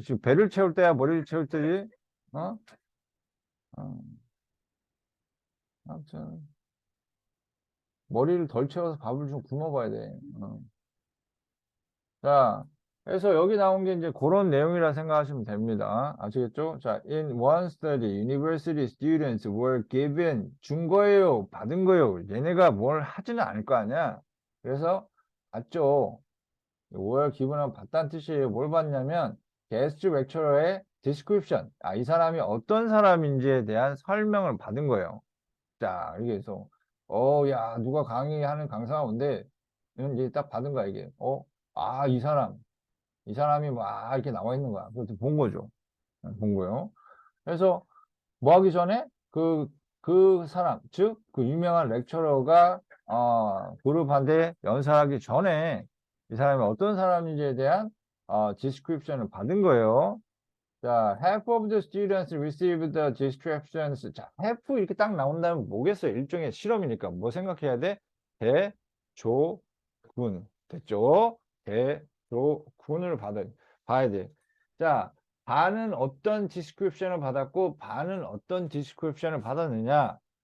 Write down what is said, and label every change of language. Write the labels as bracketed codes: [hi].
[ko] 지금 배를 채울 때야, 머리를 채울 때지? 어? 어, 아무튼 머리를 덜 채워서 밥을 좀 굶어봐야 돼. 자, 그래서 여기 나온 게 이제 그런 내용이라 생각하시면 됩니다. 아시겠죠? [en] 자, in one study, university students were given [ko] 준 거예요, 받은 거예요. 얘네가 뭘 하지는 않을 거 아니야. 그래서 받죠. [en] were given [ko] 은 받다는 뜻이에요. 뭘 받냐면 guest lecturer의 description. 아, 이 사람이 어떤 사람인지에 대한 설명을 받은 거예요. 자, 이게 해서 야, 누가 강의하는 강사가 온대. 이제 딱 받은 거야, 이게. 아, 이 사람이 막 이렇게 나와 있는 거야. 그것도 본 거죠. 본 거요. 그래서 뭐 하기 전에 그 사람, 즉, 그 유명한 렉처러가, 그룹한테 연설하기 전에 이 사람이 어떤 사람인지에 대한, 디스크립션을 받은 거예요. [en] 자, half of the students received the descriptions. [ko] 자, half 이렇게 딱 나온다면 뭐겠어요? 일종의 실험이니까. 뭐 생각해야 돼? 대조군. 됐죠? 대조군을 봐야 돼. 자, 반은 어떤 디스크립션을 받았고, 반은 어떤 디스크립션을 받았느냐?